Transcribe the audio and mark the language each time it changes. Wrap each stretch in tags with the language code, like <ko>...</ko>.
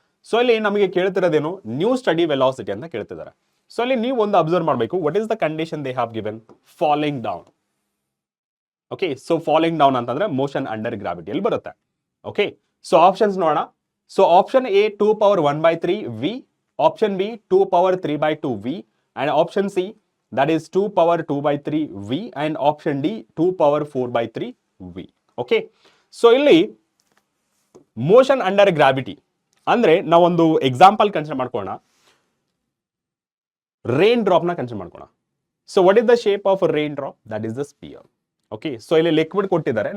<kn>So ಇಲ್ಲಿ ನಮಗೆ ಕೇಳ್ತಿರೋದೇನು, new study velocity ಅಂತ ಕೇಳ್ತಿದ್ದಾರೆ. ಸೊ ಇಲ್ಲಿ ನೀವು ಒಂದು ಅಬ್ಸರ್ವ್ ಮಾಡಬೇಕು,</kn> <en>What is the condition they have given? Falling down. Okay, so falling down ಅಂತಂದ್ರೆ motion under ಗ್ರಾವಿಟಿಯಲ್ಲಿ ಬರುತ್ತೆ. Okay, so options</en> <kn>ನೋಡೋಣ.</kn> <en>So option A 2 power 1 by 3 v, Option B, 2 power 3 by 2 V. And option C, that is 2 power 2 by 3 V. And option D, 2 power 4 by 3 V. Okay.</en> <kn>So ಇಲ್ಲಿ motion under gravity ಅಂದ್ರೆ ನಾವೊಂದು example consider ಮಾಡ್ಕೋಣ.</kn> <en>Raindrop ನ consider ಮಾಡ್ಕೋಣ. So what is the shape of raindrop? That is the sphere. Okay.</en> <kn>So ಇಲ್ಲಿ liquid ಕೊಟ್ಟಿದ್ದಾರೆ.</kn>